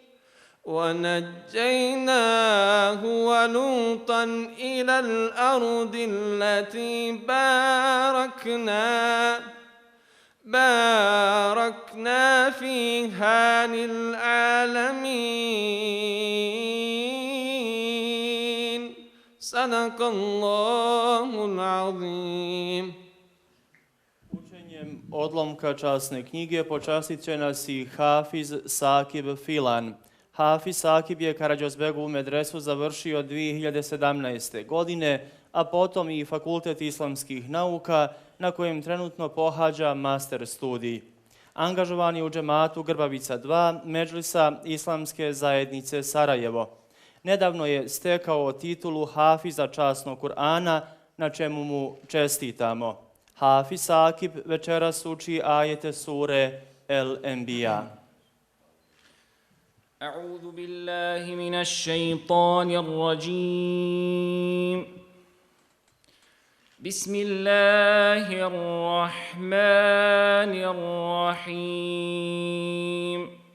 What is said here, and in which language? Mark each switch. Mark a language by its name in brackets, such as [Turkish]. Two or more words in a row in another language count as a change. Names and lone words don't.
[Arabic] ونجيناه ولوطا إلى الأرض التي باركنا فيها للعالمين صدق الله العظيم [Bosnian] Činjenjem odlomka časne knjige počastit će nas i Hafiz Sakib Filan. Hafiz Sakib je Karađozbegovu medresu završio 2017. godine, a potom i Fakultet islamskih nauka na kojem trenutno pohađa master studij. Angažovan je u džematu Grbavica 2 Medžlisa Islamske zajednice Sarajevo. Nedavno je stekao titulu Hafiza časnog Kur'ana, na čemu mu čestitamo. Hafiz Sakib večeras uči ajete sure El-Enbiya. [Arabic] أعوذ بالله من الشيطان الرجيم بسم الله الرحمن الرحيم